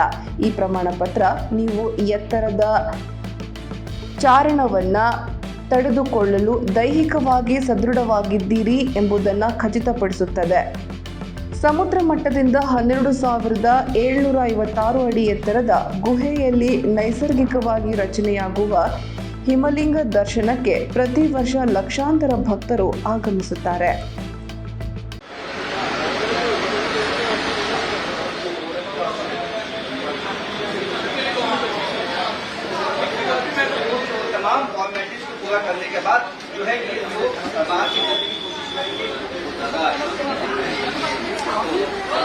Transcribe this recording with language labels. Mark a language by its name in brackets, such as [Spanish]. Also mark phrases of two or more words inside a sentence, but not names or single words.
[Kannada] ಈ ಪ್ರಮಾಣ ಪತ್ರ ನೀವು ಎತ್ತರದ ಚಾರಣವನ್ನು ತಡೆದುಕೊಳ್ಳಲು ದೈಹಿಕವಾಗಿ ಸದೃಢವಾಗಿದ್ದೀರಿ ಎಂಬುದನ್ನು ಖಚಿತಪಡಿಸುತ್ತದೆ. ಸಮುದ್ರ ಮಟ್ಟದಿಂದ 12,756 ಅಡಿ ಎತ್ತರದ ಗುಹೆಯಲ್ಲಿ ನೈಸರ್ಗಿಕವಾಗಿ ರಚನೆಯಾಗುವ ಹಿಮಲಿಂಗ ದರ್ಶನಕ್ಕೆ ಪ್ರತಿ ವರ್ಷ ಲಕ್ಷಾಂತರ ಭಕ್ತರು ಆಗಮಿಸುತ್ತಾರೆ. [Hindi] तमाम फॉर्मेलिटीज को पूरा करने के बाद जो है कि वो बाहर की कोशिश करेंगे।